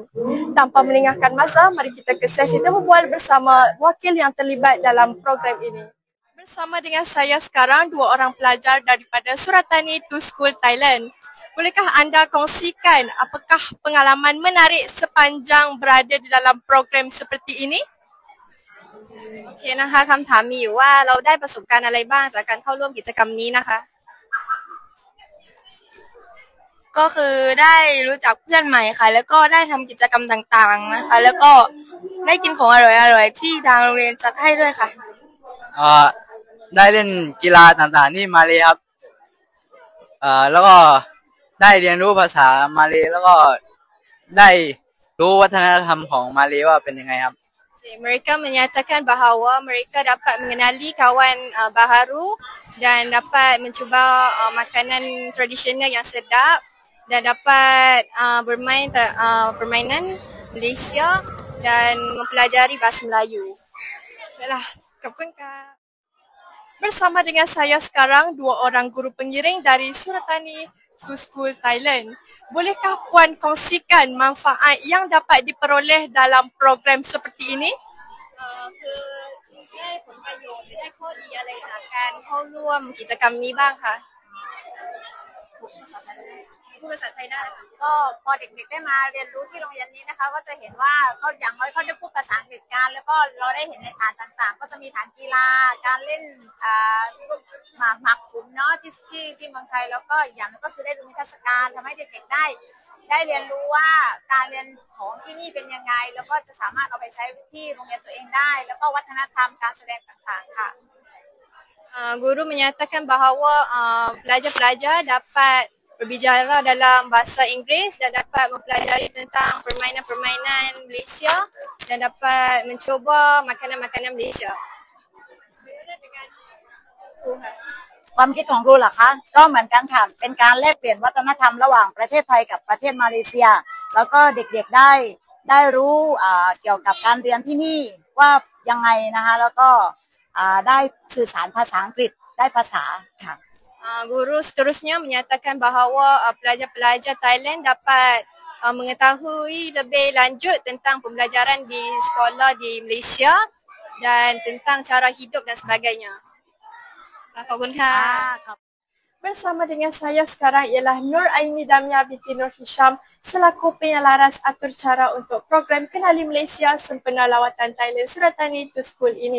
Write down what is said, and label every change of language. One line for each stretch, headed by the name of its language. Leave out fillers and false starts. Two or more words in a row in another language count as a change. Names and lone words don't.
Malay: Tanpa meninggalkan masa, mari kita ke sesi temu bual bersama wakil yang terlibat dalam program ini. Bersama dengan saya sekarang dua orang pelajar daripada Suratani to School Thailand. Bolehkah anda kongsikan apakah pengalaman menarik sepanjang berada di dalam program seperti ini?
Thai: โอเคนะคะคำถามมีอยู่ว่าเราได้ประสบการณ์อะไรบ้างจากการเข้าร่วมกิจกรรมนี้นะคะก็คือได้รู้จักเพื่อนใหม่ค่ะแล้วก็ได้ทำกิจกรรมต่างๆนะคะแล้วก็ได้กินของอร่อยๆที่ทางโรงเรียนจัดให้ด้วยค่ะ ได้เล่นกีฬาต่างๆที่มาเลครับแล้วก็ได้เรียนรู้ภาษามาเลแล้วก็ได้รู้วัฒนธรรมของมาเลว่าเป็นยังไงครับ
Malay: Mereka menyatakan bahawa mereka dapat mengenali kawan baharu dan dapat mencuba makanan tradisional yang sedap dan dapat bermain permainan Malaysia dan mempelajari bahasa Melayu. Baiklah, kapungka. Bersama dengan saya sekarang dua orang guru pengiring dari Suratani to School Thailand. Bolehkah puan kongsikan manfaat yang dapat diperoleh dalam program seperti ini?
Thai: คือได้ผลประโยชน์หรือได้ข้อดีอะไรจากการเข้าร่วมกิจกรรมนี้บ้างคะพูดภาษาไทยได้ค่ะก็พอเด็กๆได้มาเรีย นรู้ที่โรงเรียนนี้นะคะก็จะเห็นว่าเขาอย่างน้อยเขาได้พูดภาษาอังกฤษกันแล้วก็เราได้เห็นในฐานต่างๆก็จะ มีฐานกีฬาการเล่นหมากขุมเนาะที่เมืองไทยแล้วก็อย่างนึงก็คือได้ดูนิทรรศการ ทำให้เด็กๆได้เรียนรู้ว่าการเรียนของที่นี่เป็นยังไงแล้วก็จะสามารถเอาไปใช้ที่โรงเรียนตัวเองได้แล้วก็วัฒนธรรมการแสดงต่างๆค่ะ
Malay: Guru menyatakan bahawa pelajar-pelajar dapat berbicara dalam bahasa Inggeris dan dapat mempelajari tentang permainan-permainan Malaysia dan dapat mencuba makanan-makanan Malaysia.
Thai: ความคิดของครูเหรอคะก็เหมือนกันค่ะเป็นการแลกเปลี่ยนวัฒนธรรมระหว่างประเทศไทยกับประเทศมาเลเซียแล้วก็เด็กๆได้รู้เกี่ยวกับการเรียนที่นี่ว่ายังไงนะคะแล้วก็ได้สื่อสารภาษาอังกฤษได้ภาษาค่ะ
Malay: Guru seterusnya menyatakan bahawa pelajar-pelajar Thailand dapat mengetahui lebih lanjut tentang pembelajaran di sekolah di Malaysia dan tentang cara hidup dan sebagainya. Bersama dengan saya sekarang ialah Nur Aini Damia binti Nur Hisham selaku penyelaras atur cara untuk program Kenali Malaysia sempena lawatan Thailand Suratani to School ini.